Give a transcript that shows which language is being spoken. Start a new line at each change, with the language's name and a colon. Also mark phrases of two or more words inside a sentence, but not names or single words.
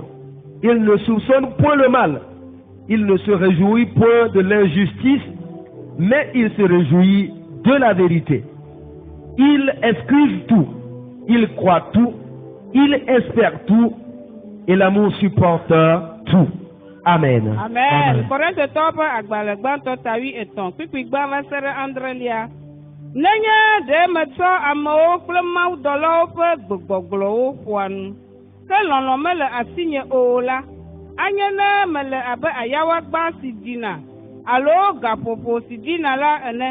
French: Il ne soupçonne point le mal. Il ne se réjouit point de l'injustice, mais il se réjouit de la vérité. Il excuse tout. Il croit tout. Il espère tout. Et l'amour supporte tout. Amen. Amen.
Ewe: Korinthe tɔƒe agbalẽ gbãtɔ tawi etɔ̃ kpikpi gbã va se ɖe adrelia. Nenye ɖe metsɔ amewo kple mawudɔlawo ƒe gbegbɔgblɔwo ƒoa nu, ke lɔlɔ̃ mele asinye o la, anye ne mele abe ayawagbã si dina alo gaƒoƒo si dina la ene.